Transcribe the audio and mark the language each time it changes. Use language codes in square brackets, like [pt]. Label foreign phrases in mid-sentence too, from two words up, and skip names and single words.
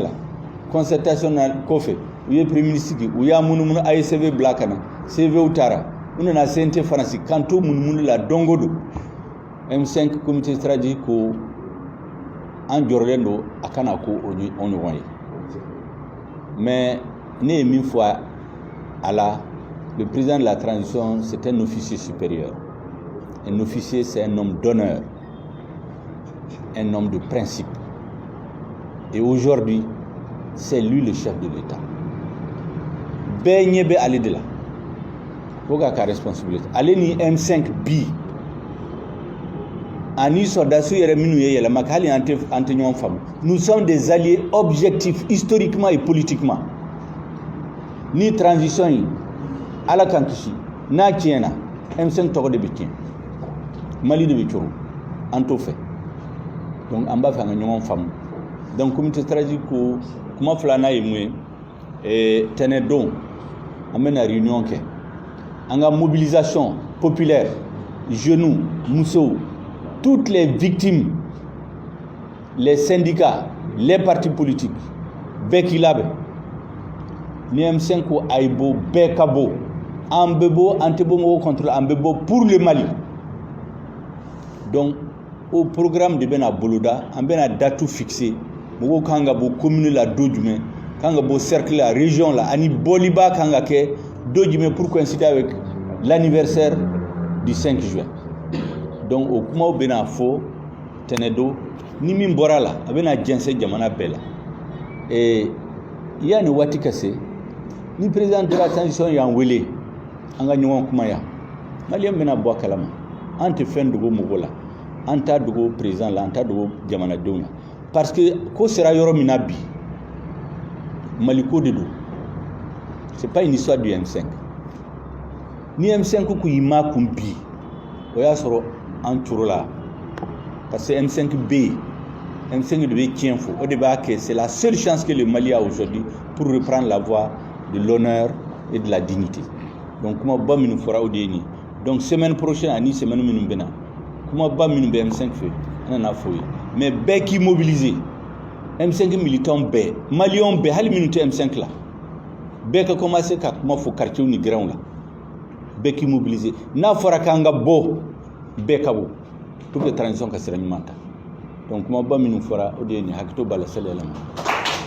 [fr] la concertation [bm] na kɔfɛ u ye [fr] premier ministre [bm] u y'a munumunu a ye CV bila ka na CV u taara u nana CNT fana sigi kan to munumunu la don o don M5 [fr] comité stratégique [bm] ko an jɔrɔlen don a kana ko o ɲɔgɔn ye mais ne ye min fɔ a la [fr] le président de la transition c'est un officier supérieur. Un officier c'est un homme d'honneur, un homme de principe. Et aujourd'hui c'est lui le chef de l'État. [bm] Bɛɛ ɲɛ bɛ ale de la o ka responsabilité ale ni M5 bi ani soldats yɛrɛ minnu ye yɛlɛma kɛ hali an tɛ ɲɔgɔn faamu. [fr] Nous sommes des alliés objectifs historiquement et politiquement. [bm] Ni transition yi ala kan kisi n'a tiɲɛna M5 tɔgɔ de bɛ tiɲɛ Mali de bɛ coro an t'o fɛ donc an b'a fɛ an ka ɲɔgɔn faamu. [fr] Donc comité stratégique [bm] ko kuma filanan ye mun ye tɛnɛ don an bɛna réunion kɛ an ka [fr] mobilisation populaire jeunes [bm] musow [fr] toutes les victimes les syndicats les partis politiques [bm] bɛɛ k'i labɛn ni M5 ko a ye bɔ bɛɛ ka bɔ an bɛ bɔ an tɛ bɔ mɔgɔw contre an bɛ bɔ [fr] pour le Mali donc au programme de [bm] bɛna boloda an bɛna [fr] date fixer [bm] mɔgɔw kan ka bɔ commune la don jumɛn kan ka bɔ cercle la région la ani bɔliba kan ka kɛ don jumɛn [fr] pour coïncider avec l'anniversaire du 5 juin donc [bm] o kumaw bɛna fɔ tɛnɛ don ni min bɔra la a bɛna jɛnsɛn jamana bɛɛ la yani waati ka se ni [fr] président de la transition [bm] y'an wele an ka ɲɔgɔn kuma yan maliyɛn bɛna bɔ a kalama an tɛ fɛn dogo mɔgɔ la an t'a dogo président la an t'a dogo jamanadenw la [fr] parce que [bm] ko sera yɔrɔ min na bi Mali ko de don [fr] c'est pas une histoire du M5 [bm] ni M5 ko y'i ma kun bi o y'a sɔrɔ an coro la [fr] parce que [bm] M5 bɛ yen M5 de bɛ tiɲɛ fɔ o de b'a kɛ [fr] c'est la seule chance que le Mali a aujourd'hui pour reprendre la voie de l'honneur et de la dignité donc [bm] kuma ba minnu fɔra o de ye nin donc [fr] semaine prochaine [bm] ani semaine minnu bɛ na kuma ba minnu bɛ M5 fɛ an nana fɔ ye mais bɛɛ k'i mobiliser M5 militants bɛɛ maliyɛnw bɛɛ hali minnu tɛ M5 la bɛɛ ka commencer ka kuma fɔ quartier ni grɛnw la bɛɛ k'i mobiliser n'a fɔra k'an ka bɔ bɛɛ ka bɔ [fr] pour que [bm] transition ka sira ɲuman ta donc kuma ba minnu fɔra o de ye nin hakili to b'a la sali yɛlɛma